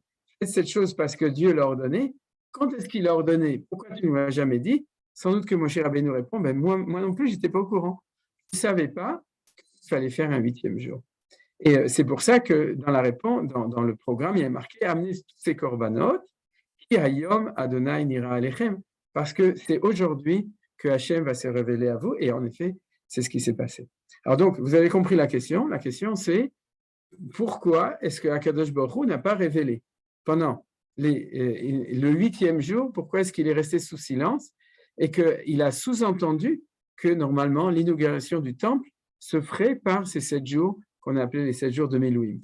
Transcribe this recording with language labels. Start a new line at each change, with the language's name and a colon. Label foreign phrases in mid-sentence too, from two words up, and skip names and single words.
French: Faites cette chose parce que Dieu l'a ordonné. Quand est-ce qu'il l'a ordonné? Pourquoi tu ne m'as jamais dit? Sans doute que Moshe Rabbeinu répond, ben moi non plus, je n'étais pas au courant. Je ne savais pas qu'il fallait faire un 8e jour. Et c'est pour ça que dans la réponse, dans le programme, il y a marqué amenez tous ces korbanot,
Hebrew: כי היום ה' נראה אליכם,
French: parce que c'est aujourd'hui que Hachem va se révéler à vous. Et en effet, c'est ce qui s'est passé. Alors donc, vous avez compris la question. La question, c'est pourquoi est-ce que Akadosh Baruch Hu n'a pas révélé pendant le 8e jour, pourquoi est-ce qu'il est resté sous silence et qu'il a sous-entendu que normalement l'inauguration du temple se ferait par ces 7 jours qu'on a appelés les 7 jours de Milouim.